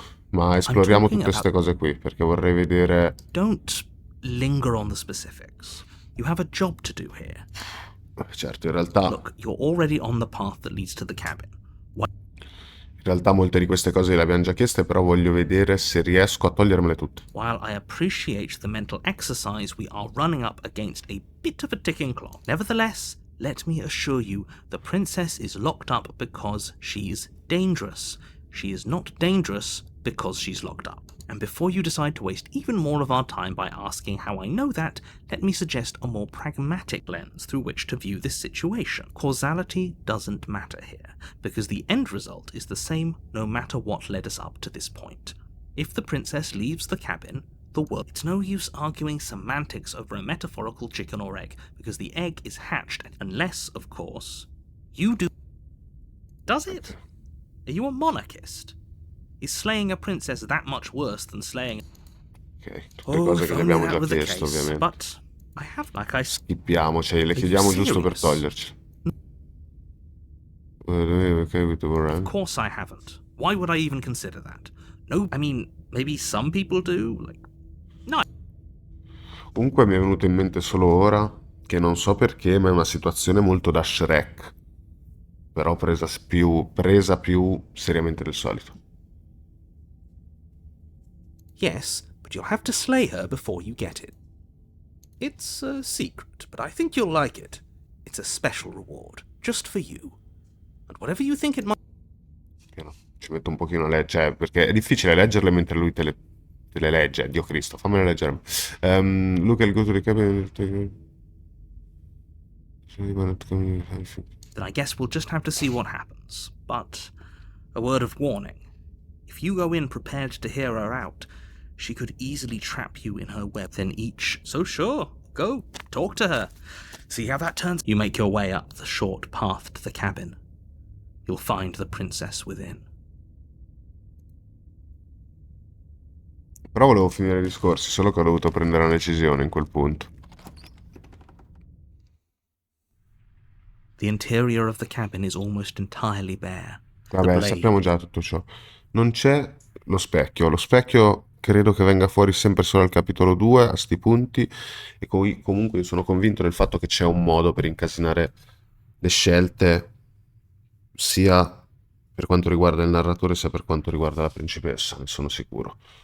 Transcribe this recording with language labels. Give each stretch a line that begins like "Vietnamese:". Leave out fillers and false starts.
Italian: Ma esploriamo tutte queste cose qui, perché vorrei vedere...
English: Don't linger on the specifics. You have a job to do here.
Italian: Certo, in realtà...
English: Look, you're already on the path that leads to the cabin.
Italian: In realtà molte di queste cose le abbiamo già chieste, però voglio vedere se riesco a togliermele tutte.
English: While I appreciate the mental exercise, we are running up against a bit of a ticking clock. Nevertheless, let me assure you, the princess is locked up because she's dangerous. She is not dangerous because she's locked up. And before you decide to waste even more of our time by asking how I know that, let me suggest a more pragmatic lens through which to view this situation. Causality doesn't matter here, because the end result is the same no matter what led us up to this point. If the princess leaves the cabin, the world... It's no use arguing semantics over a metaphorical chicken or egg, because the egg is hatched, unless, of course, you do... Does it? Are you a monarchist? Is slaying a princess that much worse than slaying...
Italian: Ok, tutte cose che le abbiamo già chiesto, ovviamente.
English: But I have, like I...
Italian: Schippiamo, cioè le chiediamo giusto per toglierci.
English: Of course I haven't. Why would I even consider that? No, I mean, maybe some people do, like... No.
Italian: Comunque mi è venuto in mente solo ora, che non so perché, ma è una situazione molto da Shrek. Però presa più seriamente del solito.
English: Yes, but you'll have to slay her before you get it. It's a secret, but I think you'll like it. It's a special reward, just for you. And whatever you think it might...
Italian: No, ci metto un pochino a leggere, perché è difficile leggerle mentre lui te le legge. Dio Cristo, fammele leggere.
English: Look at go to the cabin. Then I guess we'll just have to see what happens. But a word of warning. If you go in prepared to hear her out, she could easily trap you in her web, then each... So sure, go, talk to her. See how that turns. You make your way up the short path to the cabin. You'll find the princess within.
Italian: Però volevo finire i discorsi, solo che ho dovuto prendere una decisione in quel punto.
English: The interior of the cabin is almost entirely bare.
Italian: Vabbè, sappiamo già tutto ciò. Non c'è lo specchio. Lo specchio credo che venga fuori sempre solo al capitolo 2, a sti punti, e comunque sono convinto del fatto che c'è un modo per incasinare le scelte, sia per quanto riguarda il narratore, sia per quanto riguarda la principessa, ne sono sicuro.